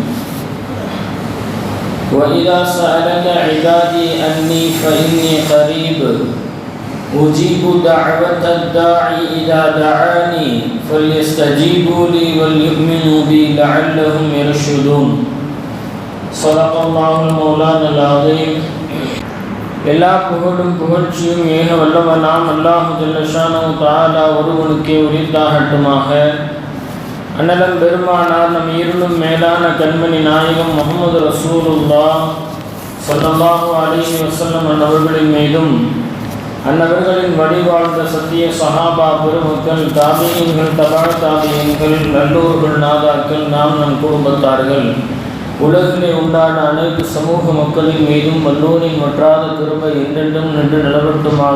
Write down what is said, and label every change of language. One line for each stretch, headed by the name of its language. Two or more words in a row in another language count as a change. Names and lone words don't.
Arabic: وإذا سألك عبادي أني فإني قريب أجيب دعوة الداعي إذا دعاني فليستجيبوا لي وليؤمنوا بي لعلهم يرشدون. صدق الله المولانا العظيم.
Tamil: எல்லா புகழும் புகழ்ச்சியும் ஏக வல்லவனாம்
Arabic: الله جل شأنه تعالى
Tamil: ஒருவனுக்கே உரித்தாகட்டுமாக. அண்ணலம் பெருமானார் நம் இருளும் மேலான கண்மணி நாயகம்
Arabic: محمد رسول الله صلى الله عليه وسلم
Tamil: அவர்களின் மீதும் அன்னவர்களின் வழிவாழ்ந்த சத்திய சஹாபா பெருமக்கள், தாபியீன்கள், தபா தாபியீன்கள், நல்லோர்கள், நாதாக்கள், நாம் நம் குடும்பத்தார்கள், உலகிலே உண்டான அனைத்து சமூக மக்களின் மீதும் வல்லோரின் வற்றாத கிருபை என்றென்றும் நின்று நிலவட்டுமாக.